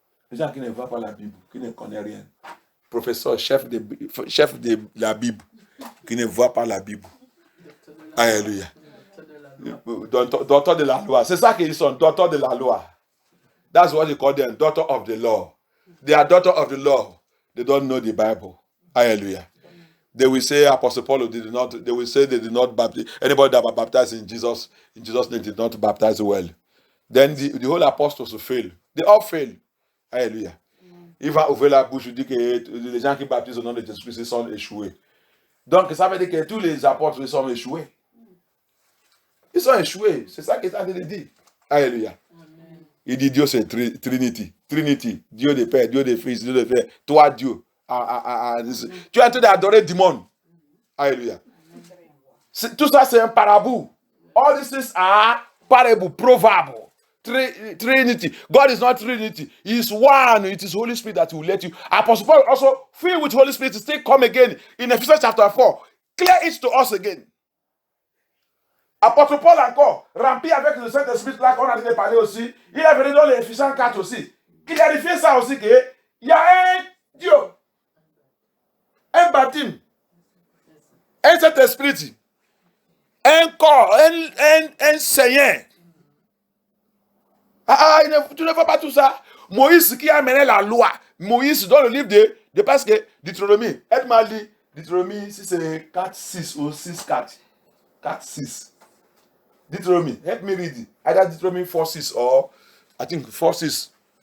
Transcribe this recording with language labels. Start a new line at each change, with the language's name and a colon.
French: Les gens qui ne voient pas la Bible, qui ne connaissent rien. Professeur, chef de la Bible, qui ne voit pas la Bible. Alléluia. Docteur de la loi. C'est ça qu'ils sont, docteurs de la loi.
English: That's what they call them, daughter of the law. They are daughter of the law. They don't know the Bible. Hallelujah. They will say Apostle Paul did not. They will say they did not baptize. Anybody that was baptized in Jesus name did not baptize well. Then the whole apostles will fail. They all fail. Hallelujah.
French: Il va ouvrir la bouche, il dit que les gens qui baptisent au nom de Jésus-Christ sont échoués. Donc ça veut dire que tous les apôtres sont échoués. Ils sont échoués. C'est ça qu'il est en train de dire. Alléluia. Il dit Dieu c'est Trinity. Trinity. Dieu de Père, Dieu de Fils, Dieu de Père. Toi Dieu. Tu es en train d'adorer du monde. Alléluia. Tout ça c'est un parabole.
English: All these things are parable, proverb. Trinity. God is not Trinity. He is one. It is Holy Spirit that will let you. Apostle Paul also filled with Holy Spirit to still come again in Ephesians chapter 4. Clear it to us again.
French: Apôtre Paul encore, rempli avec le Saint-Esprit là qu'on a déjà parlé aussi, il est venu dans l'Éphésiens 4 aussi. Il a vérifié ça aussi qu'il y a un Dieu, un baptême, un Saint-Esprit, un corps, un Seigneur. Tu ne vois pas tout ça. Moïse qui a amené la loi. Moïse, dans le livre de parce que Deutéronomie, aide-moi dit, Deutéronomie, si c'est 4, 6 ou 6, 4. 4, 6.
English: Deuteronomy, help me read it. Either Deuteronomy 4, 6 or I think 4, 6.